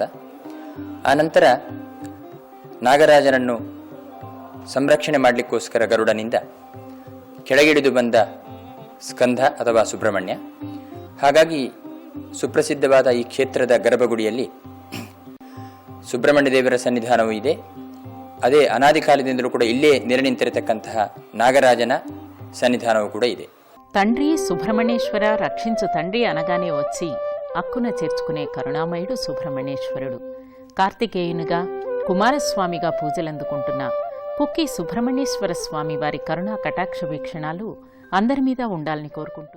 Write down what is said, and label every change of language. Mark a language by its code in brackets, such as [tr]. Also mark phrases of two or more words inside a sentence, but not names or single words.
[kn] ಆನಂತರ ನಾಗರಾಜನನ್ನು ಸಂರಕ್ಷಣೆ ಮಾಡಲಿಕ್ಕೋಸ್ಕರ ಗರುಡನಿಂದ ಕೆಳಗಿಳಿದು ಬಂದ ಸ್ಕಂಧ ಅಥವಾ ಸುಬ್ರಹ್ಮಣ್ಯ. ಹಾಗಾಗಿ ಸುಪ್ರಸಿದ್ಧವಾದ ಈ ಕ್ಷೇತ್ರದ ಗರ್ಭಗುಡಿಯಲ್ಲಿ ಸುಬ್ರಹ್ಮಣ್ಯ ದೇವರ ಸನ್ನಿಧಾನವೂ ಇದೆ. ಅದೇ ಅನಾದಿ ಕಾಲದಿಂದಲೂ ಕೂಡ ಇಲ್ಲೇ ನೆಲೆ ನಿಂತಿರತಕ್ಕಂತಹ ನಾಗರಾಜನ ಸನ್ನಿಧಾನವು ಕೂಡಾ ಇದೆ. [te] తండ్రి సుబ్రహ్మణ్యేశ్వర రక్షించు తండ్రి అనగానే వచ్చి అక్కున చేర్చుకునే కరుణామయుడు సుబ్రహ్మణ్యేశ్వరుడు. కార్తికేయునిగా కుమారస్వామిగా పూజలందుకుంటున్న కుక్కి సుబ్రహ్మణ్యేశ్వర స్వామి వారి కరుణా కటాక్ష వీక్షణాలు అందరి మీద ఉండాలని కోరుకుంటూ